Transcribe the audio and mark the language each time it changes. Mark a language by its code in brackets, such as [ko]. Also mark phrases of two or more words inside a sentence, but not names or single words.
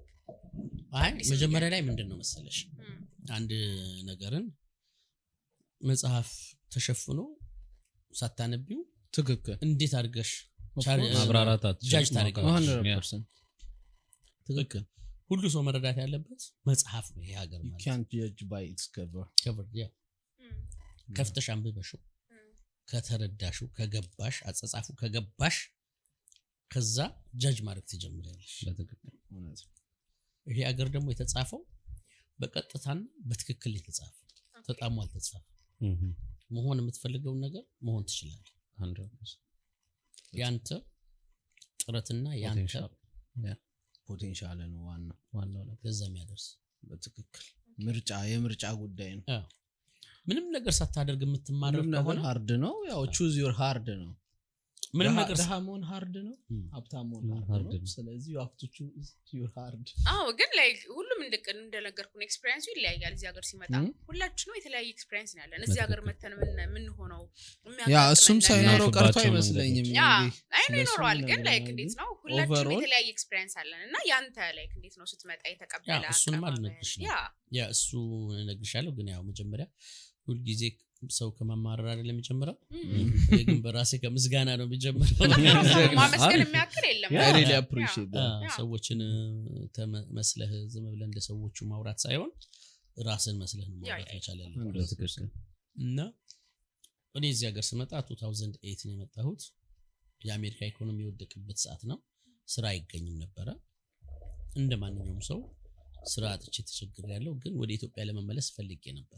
[am] አይ መጀመሪያ ላይ ምንድነው መሰለሽ አንድ ነገርን መጽሐፍ ተሸፍኖ ሳታነቢው ትክክል እንዴት አድርገሽ ማብራራታት ጃጅ ታደርጊያለሽ? 100% ትክክል። ሁሉ ሰው መረዳት ያለበት መጽሐፍ ነው ይሄ ሀገር ማለት [en] can't judge by its cover [am] ያ ከፍተሽ አንብበሽው ከተረዳሽው ከገባሽ አጸጻፉ ከገባሽ ከዛ ጃጅ ማድረግ ትጀምሪያለሽ። እውነት ይሄ ሀገር ደግሞ የተጻፈው በቀጥታና በትክክል የተጻፈው ተጣሙ አልተጻፈም። መሆን የምትፈልገውን ነገር መሆን ትችላለህ። 100% ያንተ ጥረትና ያንተ ፖቴንሻል ነው ዋናው ለዛ የሚያደርስ። በትክክል የምርጫ ጉዳይ ነው። ምንም ነገር ሳታደርግ የምትማረው ከሆነ ሃርድ ነው። ያው [en] choose your hard [am] ነው። ምንም ነገር ድሃ መሆን ሃርድ ነው ሀብታም መሆን ሃርድ ነው ስለዚህ [en] you have to choose your hard [am] ግን like ሁሉም እንደነገርኩን ኤክስፒሪየንሱ ይለያያል እዚህ ሀገር ሲመጣ ሁላችንም የተለያየ ኤክስፒሪየንስ ነው ያለን እዚህ ሀገር መተን ምን ሆነው እሱም ሳይኖረው ቀርቶ አይመስለኝም ይኖረዋል ግን like እንዴት ነው ሁላችንም የተለያየ ኤክስፒሪየንስ አለን እና ያንተ like እንዴት ነው ስትመጣ የተቀበለ እሱን ማለት ነው እሱ እነግርሻለሁ ግን ያው መጀመሪያ ሁሉ ጊዜ ሰው ከመማረር አይደለም የሚጀምረው ግን በራሴ ከምስጋና ነው የሚጀምረው ማመስገን የሚያክል የለም [en] I really appreciate that [am] ሰዎችን ተመስለህ ዝም ብለህ እንደ ሰዎቹ ማውራት ሳይሆን ራስን መስለህ ነው ማውራት መቻል ያለብህ እና እኔ እዚህ ሀገር ስመጣ 2008 ነው የመጣሁት የአሜሪካ ኢኮኖሚ የወደቀበት ሰዓት ነው ስራ አይገኝም ነበር እንደማንኛውም ሰው ስራ አጥቼ ተቸግሬያለሁ ግን ወደ ኢትዮጵያ ለመመለስ ፈልጌ ነበር